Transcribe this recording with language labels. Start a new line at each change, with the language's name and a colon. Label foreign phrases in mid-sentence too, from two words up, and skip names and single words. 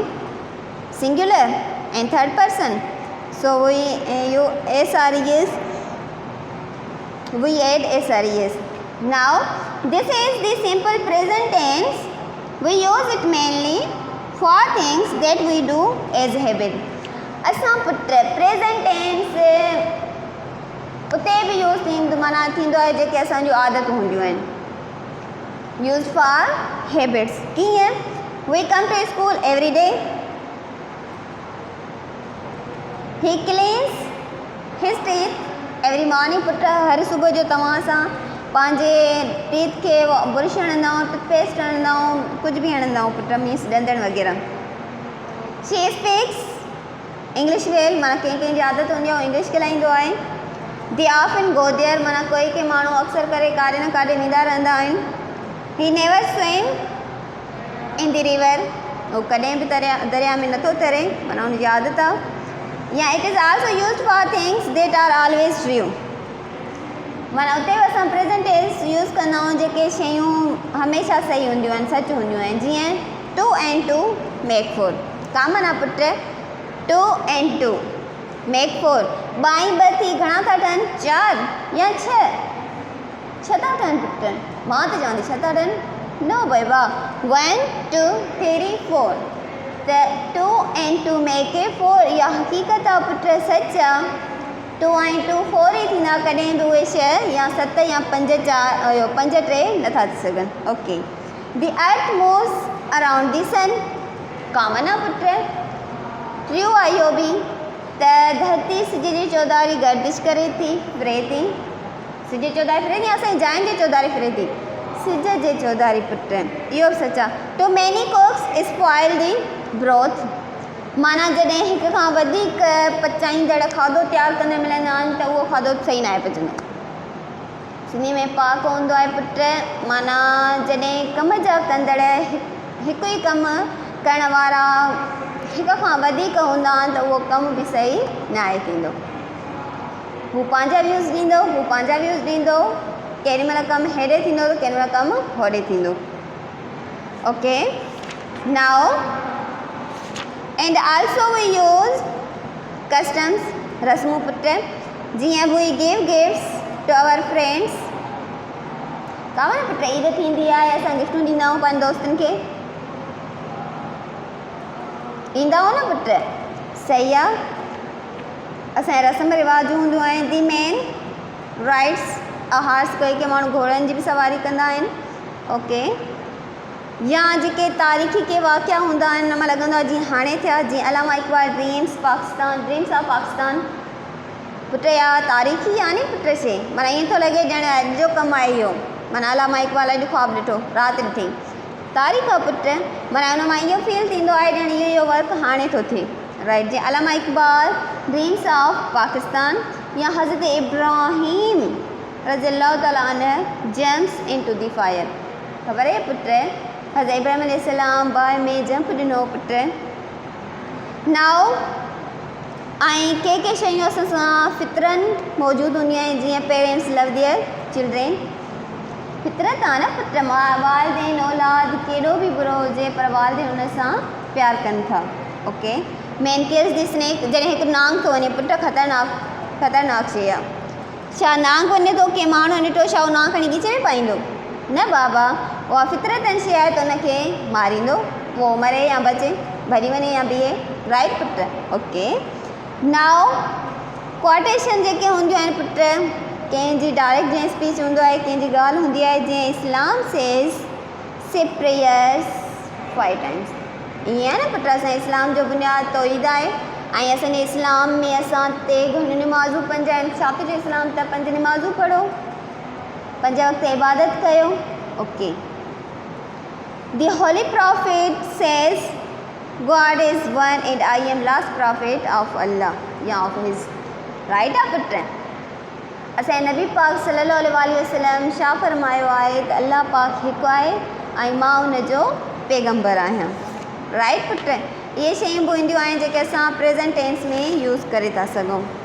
English: Singular and third person. So we SRES. We add SRES. Now this is the simple present tense. We use it mainly for things that we do as habit.
Sindhi: असां पुट
English: present tense
Sindhi: उते बि यूज़ थींदो माना थींदो आहे जेके असांजूं आदतूं हूंदियूं आहिनि।
English: use for habits कीअं? we come to school every day. He cleans his teeth every morning.
Sindhi: पुट हर सुबुह जो तव्हां सां पंहिंजे टीथ खे ब्रुश हणंदा आहियो, टूथपेस्ट हणंदा आहियो, कुझु बि हणंदा आहियो पुट मीन्स ॾंदण वग़ैरह।
English: She speaks English well
Sindhi: माना कंहिं जी आदत हूंदी आहे इंग्लिश ॻाल्हाईंदो आहे।
English: They often go there
Sindhi: माना कोई के माण्हू अक्सर करे काॾे न काॾे वेंदा रहंदा आहिनि।
English: He never swim in the river,
Sindhi: वो कॾहिं बि दरिया में नथो तरे माना हुनजी आदत आहे।
English: या it is also use for things that are always true,
Sindhi: माना उते बि असां
English: present tense
Sindhi: यूज़ कंदा आहियूं जेके शयूं हमेशह सही हूंदियूं आहिनि, सच हूंदियूं आहिनि।
English: जीअं 2 and 2 make 4,
Sindhi: कामन आहे पुट।
English: 2 and 2 make 4,
Sindhi: 2 ऐं 2 थी घणा था ठहनि? 4 या 6? 6 था ठहनि पुट। मां त चवंदी 6 था ठहनि। नो बाबा, 1 2 3 4, त
English: 2 and 2 make 4,
Sindhi: इहा हक़ीक़त आहे पुट, सच आहे। 2 ऐं 2 4 ई थींदा, कॾहिं बि उहे 6 या 7 या 5 4 5 3 नथा थी सघनि। ओके।
English: The Earth moves around the Sun,
Sindhi: कॉमन आहे पुट। ट्रू आहे इहो बि, त धरती सिज जी चौधारी गर्दिश करे थी, फिरे थी। सिज जी चौधारी फिरे थी, असांजी जाइन जी चौधारी फिरे थी, सिज जे चौधारी पुट, इहो बि सच आहे।
English: Too many cooks spoil the broth,
Sindhi: माना जॾहिं हिक खां वधीक पचाईंदड़ खाधो तयारु कंदे मिलंदा आहिनि त उहो खाधो सही न आहे पचंदो। सिंधी में पाक हूंदो आहे पुट, माना जॾहिं कम जा कंदड़ हिकु ई कमु करण वारा हिक खां वधीक हूंदा आहिनि त उहो कमु बि सही न आहे थींदो। हू पंहिंजा व्यूज़ ॾींदो, हू पंहिंजा व्यूज़ ॾींदो, केॾी महिल कमु हेॾे थींदो त केॾी महिल कमु होॾे थींदो।
English: OK, now and also we use customs,
Sindhi: रस्मूं पुट।
English: जीअं we give gifts to our friends,
Sindhi: कावन पुट ईद थींदी आहे असां गिफ्टूं ॾींदा आहियूं पंहिंजे दोस्तनि खे, ॾींदा आहियूं न पुट, सही आहे। असांजे रस्म रिवाज हूंदियूं आहिनि।
English: The men rides a horse,
Sindhi: कोई के माण्हू घोड़नि जी बि सवारी कंदा आहिनि। ओके। या जेके तारीख़ी के वाक़िया हूंदा आहिनि, हुन मां लॻंदो आहे जीअं हाणे थिया, जीअं अलामा इक़बाल ड्रीम्स पाकिस्तान,
English: dreams of Pakistan
Sindhi: पुट, या तारीख़ी आहे नी पुट शइ, माना ईअं थो लॻे ॼण अॼु जो कमु आहे इहो, माना अलामा इक़बाल अॼु ख़्वाबु ॾिठो, राति ॾिठी, तारीख़ आहे पुट, माना हुन मां इहो फील थींदो आहे ॼण इहो वर्क हाणे थो थिए।
English: राइट, जीअं Allama Iqbal dreams of Pakistan, या हज़रत इब्राहिम
Arabic: رضي الله تعالى عنه
English: jumps into the fire,
Sindhi: ख़बर आहे पुट, हज़रत इब्राहिम अलैहिस्सलाम बाहि में जंप ॾिनो पुट। नाउ ऐं के शयूं असां सां फितरनि मौजूदु हूंदियूं आहिनि, जीअं
English: parents love their children,
Sindhi: फितरत आहे न पुट, वालदेन औलाद केॾो बि बुरो हुजे पर वालदेन हुन सां प्यारु कनि था।
English: OK. Men case the snake,
Sindhi: जॾहिं हिकु नांग थो वञे पुट, ख़तरनाक शइ आहे। छा नांग वञे थो, के माण्हू ॾिठो, छा उहो नांग खणी खीचे में पाईंदो? न बाबा, उहा फितरतनि शइ आहे त हुनखे मारींदो, उहो मरे या बचे, भॼी वञे या बीहे। राइट पुट। ओके। नाउ क्वाटेशन जेके हूंदियूं आहिनि पुट, कंहिंजी डायरेक्ट जीअं स्पीच हूंदो आहे, कंहिंजी ॻाल्हि हूंदी आहे, जीअं
English: Islam says say prayers 5 times,
Sindhi: ईअं आहे न पुट, असां इस्लाम जो बुनियादु तौहीद आहे, ऐं असांजे इस्लाम में असां ते घणियूं निमाज़ूं 5 आहिनि। छा पियो इस्लाम त 5 निमाज़ूं पढ़ो, 5 वक़्त इबादत कयो।
English: ओके। The Holy Prophet says God is one and I am last prophet of Allah या of His.
Sindhi: राइट आहे पुट, असांजे नबी पाक
Arabic: صلى الله عليه وسلم
Sindhi: छा फरमायो आहे त अल्लाह पाक हिकु आहे ऐं मां हुनजो पैगंबर आहियां। राइट पुट, इहे शयूं बि ईंदियूं आहिनि जेके असां
English: present tense
Sindhi: में यूज़ करे था सघूं।